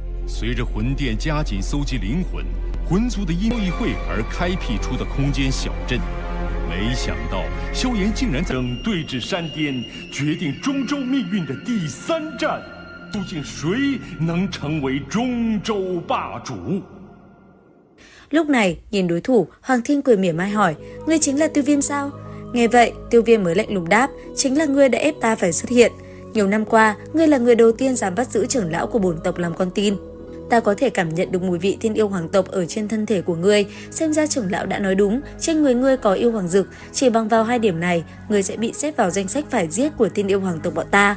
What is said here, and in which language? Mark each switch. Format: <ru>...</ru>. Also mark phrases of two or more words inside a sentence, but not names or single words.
<zh>随着魂殿加紧搜集灵魂，魂族的交易会而开辟出的空间小镇。没想到萧炎竟然正对峙山巅，决定中州命运的第3战，究竟谁能成为中州霸主？</zh> <vi>Lúc này, nhìn đối thủ, Hoàng Thiên cười mỉa mai hỏi, ngươi chính là Tiêu Viêm sao? Nghe vậy, Tiêu Viêm mới lạnh lùng đáp, chính là ngươi đã ép ta phải xuất hiện. Nhiều năm qua, ngươi là người đầu tiên dám bắt giữ trưởng lão của bổn tộc làm con tin. Ta có thể cảm nhận được mùi vị thiên yêu hoàng tộc ở trên thân thể của ngươi, xem ra trưởng lão đã nói đúng, trên người ngươi có yêu hoàng dực, chỉ bằng vào 2 điểm này, ngươi sẽ bị xếp vào danh sách phải giết của thiên yêu hoàng tộc bọn ta.</vi>